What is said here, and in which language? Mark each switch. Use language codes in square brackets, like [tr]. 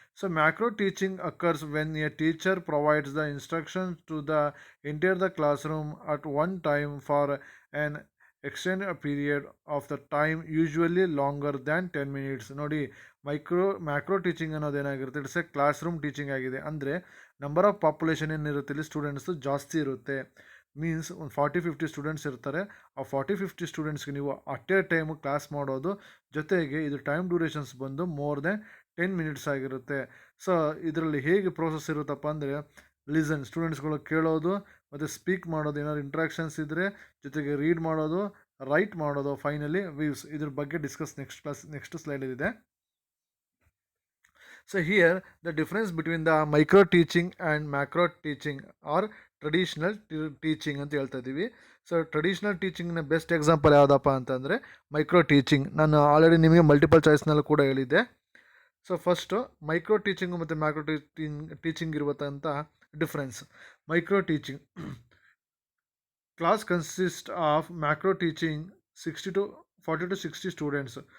[en] So macro teaching occurs when a teacher provides the instructions to the entire the classroom at one time for an extended period of the time, usually longer than 10 minutes. [kn] ನೋಡಿ, macro teaching ಅನ್ನೋದೇನಾಗಿರುತ್ತೆ, [en] it's a classroom teaching [kn] ಆಗಿದೆ. ಅಂದರೆ number of population ಏನಿರುತ್ತೆ ಇಲ್ಲಿ students ಜಾಸ್ತಿ ಇರುತ್ತೆ. Means ಒಂದು 40-50 students ಇರ್ತಾರೆ. ಆ 40-50 ಸ್ಟೂಡೆಂಟ್ಸ್ಗೆ ನೀವು ಅಟ್ ಎ ಟೈಮು ಕ್ಲಾಸ್ ಮಾಡೋದು, ಜೊತೆಗೆ ಇದು ಟೈಮ್ ಡ್ಯೂರೇಷನ್ಸ್ ಬಂದು [en] more than 10 minutes [kn] ಆಗಿರುತ್ತೆ. ಸೊ ಇದರಲ್ಲಿ ಹೇಗೆ ಪ್ರೋಸೆಸ್ ಇರುತ್ತಪ್ಪ ಅಂದರೆ, ಲಿಸನ್, ಸ್ಟೂಡೆಂಟ್ಸ್ಗಳು ಕೇಳೋದು ಮತ್ತು ಸ್ಪೀಕ್ ಮಾಡೋದು, ಏನಾದ್ರು ಇಂಟ್ರಾಕ್ಷನ್ಸ್ ಇದ್ದರೆ, ಜೊತೆಗೆ ರೀಡ್ ಮಾಡೋದು, ರೈಟ್ ಮಾಡೋದು, ಫೈನಲಿ ವ್ಯೂಸ್. ಇದ್ರ ಬಗ್ಗೆ ಡಿಸ್ಕಸ್ ನೆಕ್ಸ್ಟ್ ಸ್ಲೈಡ್ ಇದೆ. [en] So here the difference between the micro teaching and macro teaching or traditional teaching [kn] ಅಂತ ಹೇಳ್ತಾ ಇದ್ದೀವಿ. ಸೊ ಟ್ರೆಡಿಷ್ನಲ್ ಟೀಚಿಂಗ್ನ ಬೆಸ್ಟ್ ಎಕ್ಸಾಂಪಲ್ ಯಾವುದಪ್ಪ ಅಂತಂದರೆ ಮೈಕ್ರೋ ಟೀಚಿಂಗ್. ನಾನು ಆಲ್ರೆಡಿ ನಿಮಗೆ ಮಲ್ಟಿಪಲ್ ಚಾಯ್ಸ್ನಲ್ಲಿ ಕೂಡ ಹೇಳಿದ್ದೆ. ಸೊ ಫಸ್ಟು ಮೈಕ್ರೋ ಟೀಚಿಂಗು ಮತ್ತು ಮ್ಯಾಕ್ರೋ ಟೀಚಿಂಗ್ ಇರುವಂಥ difference. [en] Micro teaching class consist of macro teaching 40 to 60 students.